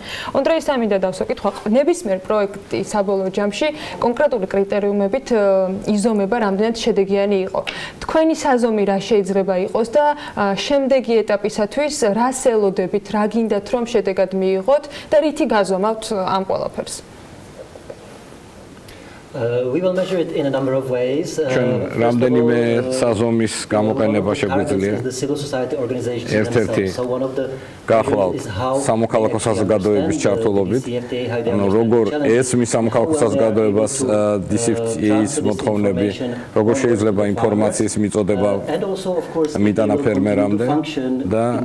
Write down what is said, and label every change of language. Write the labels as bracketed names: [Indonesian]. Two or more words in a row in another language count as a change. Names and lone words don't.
[Georgian] ონდრეის ამინდა დავსვაკითხო, ნებისმიერ პროექტი საბოლოო ჯამში კონკრეტული კრიტერიუმებით იზომება, რამდენად შედეგიანი იყო. თქვენი საზომი რა შეიძლება იყოს და შემდეგი ეტაპისათვის რას ელოდებით, რა გინდათ რომ შედეგად მიიღოთ და რითი გაზომავთ ამ ყველაფერს? [English] We will measure it in a number of ways. [Georgian] რამდენიმე საზომის გამოყენება შეგვიძლია. ერთ-ერთი გახვალ სამოქალაქო საზოგადოების ჩართულობით, ანუ როგორ ესმის სამოქალაქო საზოგადოებას DCFTA-ის მოთხოვნები, როგორ შეიძლება ინფორმაციის მიწოდება მიტანა ფერმერამდე და